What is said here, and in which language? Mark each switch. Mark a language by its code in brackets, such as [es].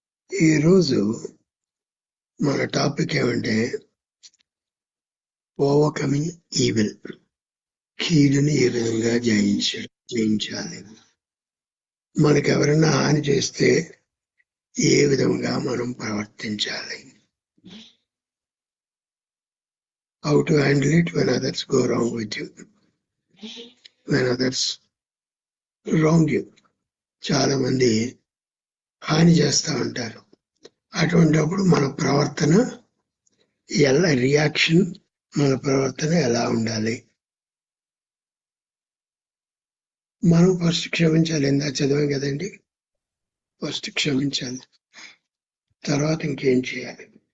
[te] ఈరోజు మన టాపిక్ ఏమంటే [en] Overcoming evil. [te] కీడుని ఏ విధంగా జయించాలి. మనకెవరైనా హాని చేస్తే ఏ విధంగా మనం ప్రవర్తించాలి. [en] How to handle it when others go wrong with you, when others wrong you. [te] చాలా మంది హాని చేస్తూ ఉంటారు. అటువంటిప్పుడు మన ప్రవర్తన రియాక్షన్, మన ప్రవర్తన ఎలా ఉండాలి? మనం ఫస్ట్ క్షమించాలి. ఇందా చదివాం కదండి, ఫస్ట్ క్షమించాలి, తర్వాత ఇంకేం చేయాలి.